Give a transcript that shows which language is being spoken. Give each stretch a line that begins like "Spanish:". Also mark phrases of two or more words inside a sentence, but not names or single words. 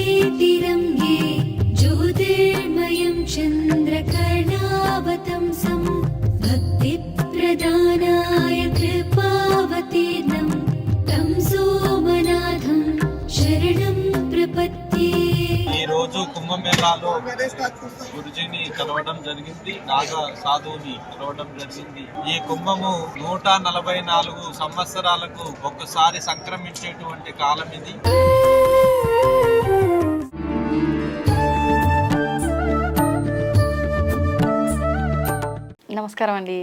Sanskrit: तिरङ्गे ज्योतिर्मयं चन्द्रकर्णावतंसं भक्तिप्रदानाय कृपावतीर्णं तं सोमनाथं शरणं प्रपद्ये।
Telugu: ఈ రోజు కుంభమేళాలో గురుజీని కలవడం జరిగింది, నాగా సాధువుని కలవడం జరిగింది. ఈ కుంభము 144 సంవత్సరాలకు ఒక్కసారి సంక్రమించేటువంటి కాలం ఇది. నమస్కారం అండి.